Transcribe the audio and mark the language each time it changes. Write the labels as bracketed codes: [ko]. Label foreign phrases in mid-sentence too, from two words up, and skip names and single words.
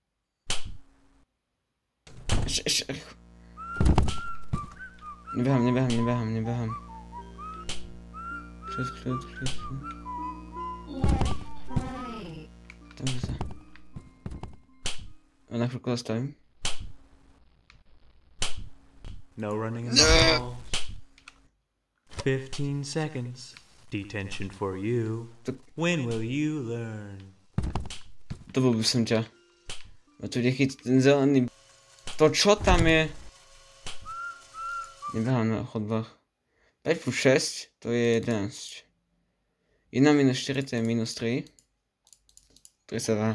[sk] Ešte rýchlo. Nebehám. Kľud. Tam sa. A na chvíľku zastavím. [en] No running in the halls. 15 seconds. Detention for you. When will you learn? [sk] Dobil by som ťa. A tu ide chytiť ten zelený... To čo tam je? Nebehám na chodbách. 5 plus 6, to je 11. 1 minus 4 to je minus 3. 32.